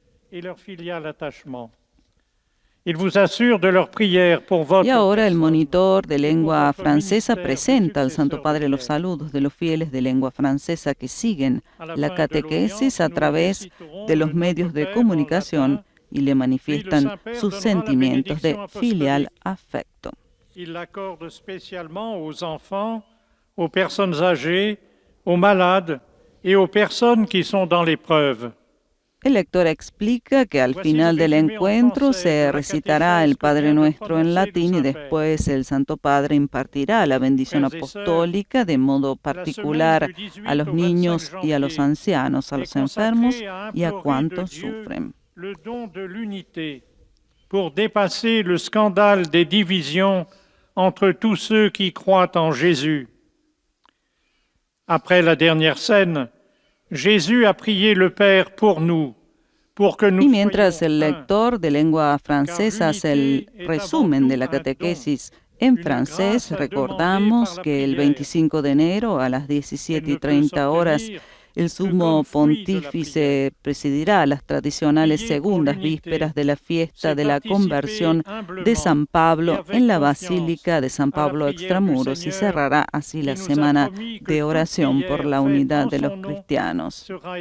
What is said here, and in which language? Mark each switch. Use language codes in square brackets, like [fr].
[es] Y ahora el monitor de lengua francesa presenta al Santo Padre los saludos de los fieles de lengua francesa que siguen la catequesis a través de los medios de comunicación y le manifiestan sus sentimientos de filial afecto. [fr] Il l'accorde spécialement aux enfants, aux personnes âgées, aux malades et aux personnes qui sont dans l'épreuve. [es] El lector explica que al final del encuentro se recitará el Padre Nuestro en latín y después el Santo Padre impartirá la bendición apostólica de modo particular a los niños y a los ancianos, a los enfermos y a cuantos sufren. [fr] Le don de l'unité pour dépasser le scandale des divisions entre tous ceux qui croient en Jésus. Après la dernière scène, Jésus a prié le Père pour nous, pour que nous [es] y mientras el lector de lengua francesa hace el resumen de la catequesis en francés, recordamos que el 25 de enero a las 17:30 horas el sumo pontífice presidirá las tradicionales segundas vísperas de la fiesta de la conversión de San Pablo en la Basílica de San Pablo Extramuros y cerrará así la semana de oración por la unidad de los cristianos.